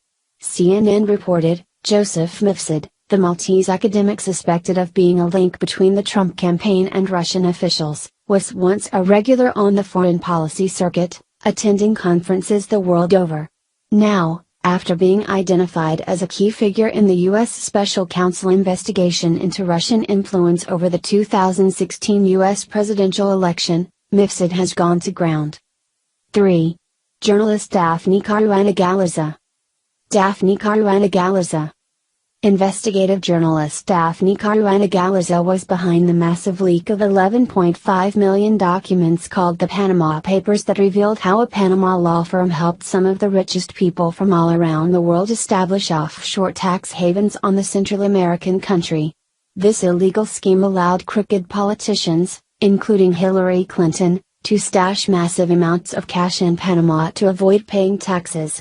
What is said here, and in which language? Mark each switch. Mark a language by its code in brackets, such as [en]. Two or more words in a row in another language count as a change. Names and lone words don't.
[en] CNN reported, Joseph Mifsud, the Maltese academic suspected of being a link between the Trump campaign and Russian officials, was once a regular on the foreign policy circuit, attending conferences the world over. Now, after being identified as a key figure in the U.S. Special Counsel investigation into Russian influence over the 2016 U.S. presidential election, Mifsud has gone to ground. 3. Journalist Daphne Caruana Galizia. Daphne Caruana Galizia. Investigative journalist Daphne Caruana Galizia was behind the massive leak of 11.5 million documents called the Panama Papers that revealed how a Panama law firm helped some of the richest people from all around the world establish offshore tax havens on the Central American country. This illegal scheme allowed crooked politicians, including Hillary Clinton, to stash massive amounts of cash in Panama to avoid paying taxes.